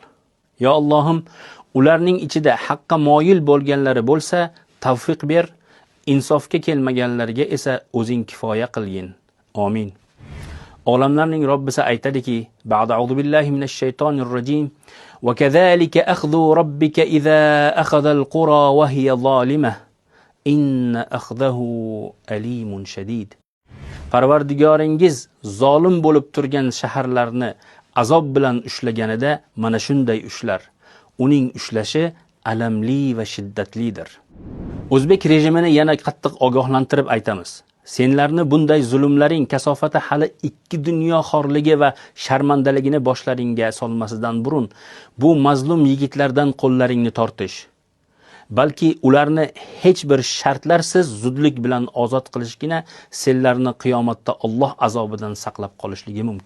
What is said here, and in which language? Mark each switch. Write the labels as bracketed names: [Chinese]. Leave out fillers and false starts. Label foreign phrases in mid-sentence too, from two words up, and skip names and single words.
[Uzbek] Yo Allohim, ularning ichida haqqa moyil bo'lganlari bo'lsa, tavfiq ber, insofga kelmaganlarga esa o'zing kifoya qilgin. [Arabic] Amin. [Uzbek] Olamlarning Robbisi aytadiki, [Arabic] بعد أعوذ بالله من الشيطان الرجيم وكذلك أخذ ربك إذا أخذ القرى وهي ظالمة إن أخذه أليم شديد. [Uzbek] Parvardigoringiz zolim bo'lib turgan shaharlarni azob bilan ushlaganida mana shunday ushlar. Uning ushlashi alamli va shiddatlidir. O'zbek rejimini yana qattiq ogohlantirib aytamiz. Senlarni bunday zulmlaring kasofati hali 2 dunyo xorligi va sharmandaligini boshlaringga solmasidan burun bu mazlum yigitlardan qo'llaringni tortish, balki ularni hech bir shartlarsiz zudlik bilan ozod qilishgina senlarni qiyomatda Alloh azobidan saqlab qolishligi mumkin.